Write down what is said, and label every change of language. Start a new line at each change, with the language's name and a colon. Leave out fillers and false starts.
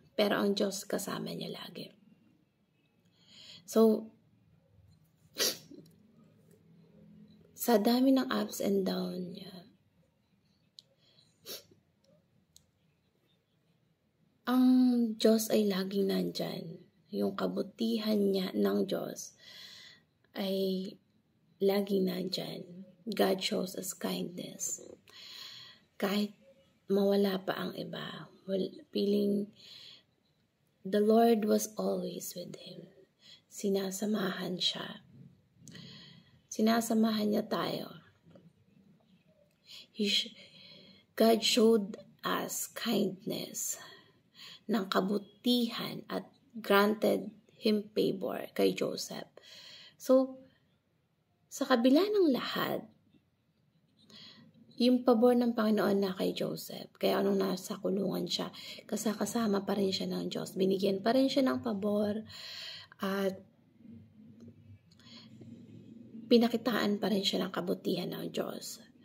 Filipino: Pero ang Diyos kasama niya lagi. So, sa dami ng
English: ups and downs
Filipino: niya, ang Diyos ay laging nandyan. Yung kabutihan niya ng Diyos ay laging nandyan.
English: God shows us kindness.
Filipino: Kahit mawala pa ang iba,
English: feeling the Lord was always with him.
Filipino: Sinasamahan siya. Sinasamahan niya tayo.
English: God showed us kindness
Filipino: ng kabutihan at
English: granted him favor kay Joseph.
Filipino: So, sa kabila ng lahat, yung pabor ng Panginoon na kay Joseph, kaya anong nasa kulungan siya, kasama pa rin siya ng Diyos. Binigyan pa rin siya ng pabor at pinakitaan pa rin siya ng kabutihan ng Diyos.